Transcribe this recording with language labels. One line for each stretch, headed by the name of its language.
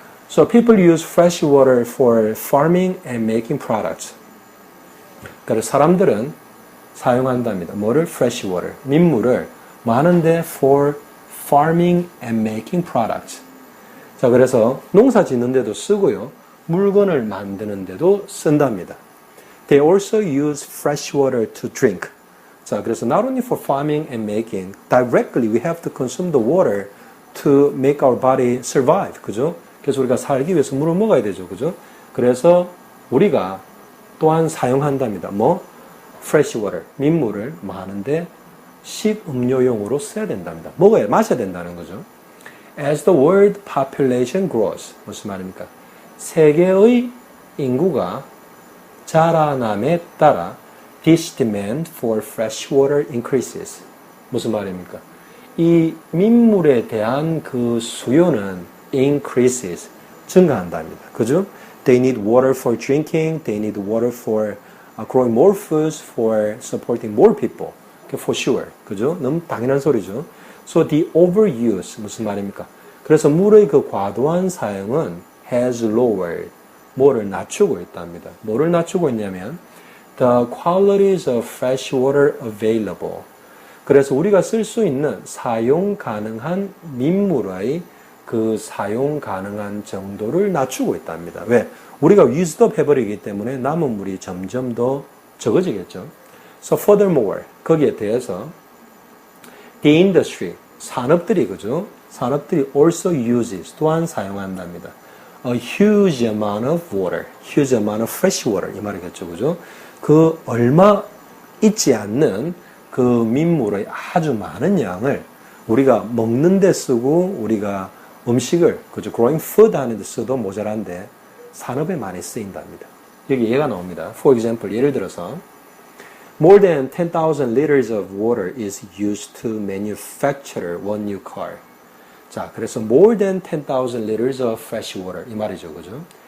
English: So people use fresh water for farming and making products.
Korean: 그래서 사람들은 사용한답니다. 뭐를?
English: fresh water,
Korean: 민물을 많은데
English: for farming and making products.
Korean: 자, 그래서 농사 짓는 데도 쓰고요. 물건을 만드는 데도 쓴답니다.
English: They also use fresh water to drink. 자, 그래서 not only for farming and making, directly we have to consume the water to make our body survive.
Korean: 그죠? 그래서 우리가 살기 위해서 물을 먹어야 되죠. 그죠? 그래서 우리가 또한 사용한답니다. 뭐? fresh water, 민물을 많은데 식음료용으로 써야 된답니다. 마셔야 된다는 거죠.
English: As the world population grows,
Korean: 무슨 말입니까? 세계의 인구가 자라남에 따라
English: this demand for fresh water increases.
Korean: 무슨 말입니까? 이 민물에 대한 그 수요는 increases, 증가한답니다. 그죠?
English: They need water for drinking, they need water for growing more foods, for supporting more people. For sure.
Korean: 그죠? 너무 당연한 소리죠.
English: So the overuse,
Korean: 무슨 말입니까? 그래서 물의 그 과도한 사용은
English: has lowered,
Korean: 뭐를 낮추고 있답니다. 뭐를 낮추고 있냐면
English: the qualities of fresh water available.
Korean: 그래서 우리가 쓸 수 있는 사용 가능한 민물의 그 사용 가능한 정도를 낮추고 있답니다. 왜? 우리가
English: used up
Korean: 해버리기 때문에 남은 물이 점점 더 적어지겠죠.
English: So furthermore,
Korean: 거기에 대해서
English: the industry,
Korean: 산업들이, 그죠? 산업들이
English: also uses,
Korean: 또한 사용한답니다.
English: A huge amount of water, huge amount of fresh water,
Korean: 이 말이겠죠, 그죠? 그 얼마 있지 않는 그 민물의 아주 많은 양을 우리가 먹는 데 쓰고 우리가 음식을, 그죠?
English: growing food
Korean: 하는 데 써도 모자란데 산업에 많이 쓰인답니다. 여기 예가 나옵니다.
English: For example,
Korean: 예를 들어서
English: more than 10,000 liters of water is used to manufacture one new car.
Korean: 자, 그래서
English: more than 10,000 liters of fresh water
Korean: 이 말이죠, 그죠?